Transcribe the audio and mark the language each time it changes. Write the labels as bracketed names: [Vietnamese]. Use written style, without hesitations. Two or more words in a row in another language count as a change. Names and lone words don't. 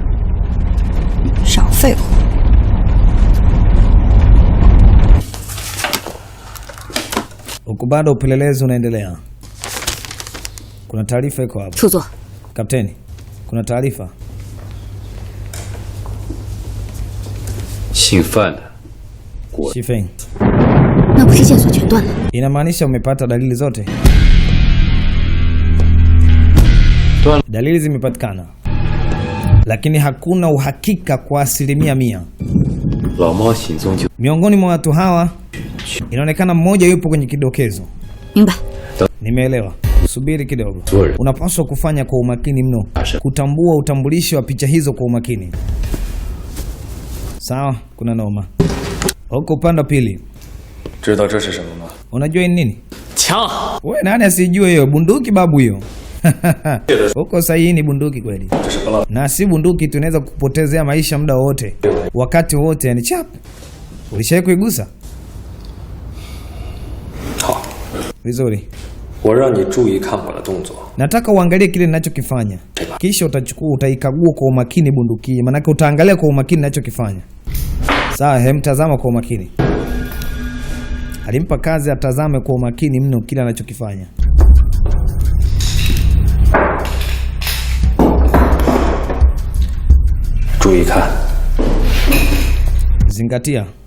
[Chinese] 少废话。 [Swahili] Huko bado upelelezi unaendelea. Kuna taarifa iko hapo. [Chinese] 出座。 [Swahili] Kapteni, kuna taarifa. [Chinese] 姓范的。 Shifeng. 那不是线索全断了？ [Swahili] Inamaanisha umepata dalili zote? [Chinese] 断了。 [Swahili] Dalili zimepatikana. Lakini hakuna uhakika kwa 100%. [Chinese] 老猫行踪就 [Swahili] Miongoni mwa watu hawa inaonekana mmoja yupo kwenye kidokezo. [Chinese] 明白。 [Swahili] Nimeelewa. Subiri kidogo. [Chinese] 所有人 [Swahili] Unapaswa kufanya kwa umakini mno. Kutambua utambulisho wa picha hizo kwa umakini. Sawa, kuna noma. Huko upande pili. [Chinese] 知道这是什么吗？ [Swahili] Unajua ni nini? [Chinese] 枪。 [Swahili] Wewe nani asijue hiyo? Bunduki babu hiyo. Huko sahihi ni bunduki kweli. Na si bunduki tunaweza kupotezea maisha muda wote. Wakati wote yani chap. Ulishawahi kuigusa? [Chinese] 好。 [Swahili] Vizuri. [Chinese] 我让你注意看我的动作。 [Swahili] Nataka uangalie kile ninachokifanya. Kisha utaikagua kwa umakini bunduki. Maana utaangalia kwa umakini ninachokifanya. Sawa, hemtazama kwa umakini. Alimpa kazi atazame kwa umakini mno kile anachokifanya. Zingatia.